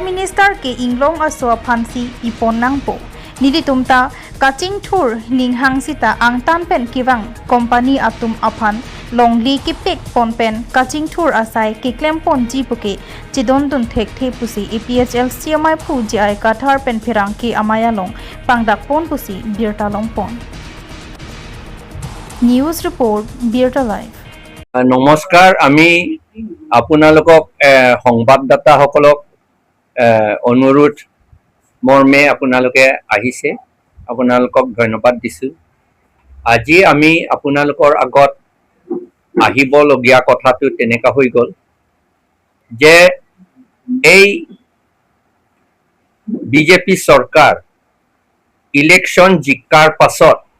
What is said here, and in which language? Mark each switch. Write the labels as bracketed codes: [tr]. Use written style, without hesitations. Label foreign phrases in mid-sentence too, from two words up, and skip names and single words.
[mjw] minister ke inglong aso aphan si ipon nangpo nili tumta kaching thur ninghang sita angtan pen kiwang company atum aphan longli kipek pon pen kaching thur asai ki klem pon ji puke chidon dun thek the pusi APHL CMI phu ji ai kathar pen phirang ki amaya long pangdak pon pusi birta long pon [en] news report [mjw] birta live [as] নমস্কাৰ আমি আপোনালোকক সংবাদদাতা সকলক অনুৰোধ মৰ্মে আপোনালোকে আহিছে আপোনালোকক ধন্যবাদ দিছোঁ আজি আমি আপোনালোকৰ আগত আহিবলগীয়া কথাটো তেনেকা হৈ গ'ল যে এই বিজেপি চৰকাৰ ইলেকশ্যন জিকাৰ পাছত